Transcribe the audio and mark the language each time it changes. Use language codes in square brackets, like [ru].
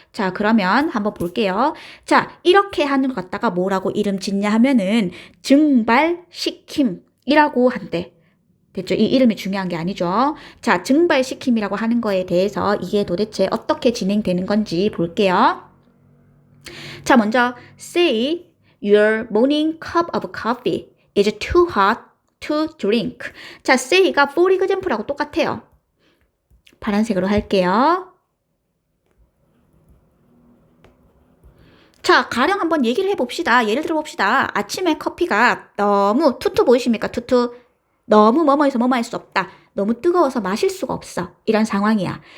[ko] 자, 그러면 한번 볼게요. 자, 이렇게 하는 것 갖다가 뭐라고 이름 짓냐 하면은 증발시킴이라고 한대. 됐죠? 이 이름이 중요한 게 아니죠. 자, 증발시킴이라고 하는 거에 대해서 이게 도대체 어떻게 진행되는 건지 볼게요. 자, 먼저 [en] say your morning cup of coffee is too hot to drink. [ko] 자, say가 [en] for example [ko] 하고 똑같아요. 파란색으로 할게요. 자, 가령 한번 얘기를 해봅시다. 예를 들어봅시다. 아침에 커피가 너무 투투 보이십니까? 투투. 너무 뭐뭐해서 뭐뭐할 수 없다. 너무 뜨거워서 마실 수가 없어. 이런 상황이야.